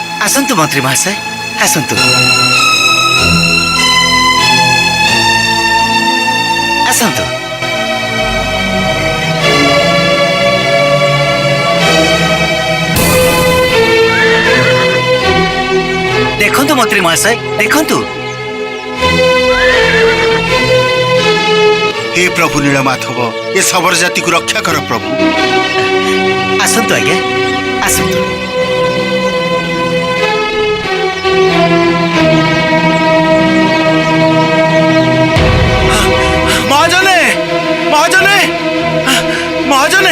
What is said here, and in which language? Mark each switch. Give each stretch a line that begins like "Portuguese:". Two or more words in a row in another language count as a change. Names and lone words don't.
Odia: ଆସନ୍ତୁ ମନ୍ତ୍ରୀ ମହାଶୟ, ଆସନ୍ତୁ ଆସନ୍ତୁ। ଦେଖନ୍ତୁ ମନ୍ତ୍ରୀ ମହାଶୟ, ଦେଖନ୍ତୁ।
Hindi: हे प्रभु नीलमाधव, ए शबर जाति को रक्षा कर प्रभु।
Odia: ଆସନ୍ତୁ ଆଜ୍ଞା, ଆସନ୍ତୁ। ମହାଜନେ ମହାଜନେ ମହାଜନେ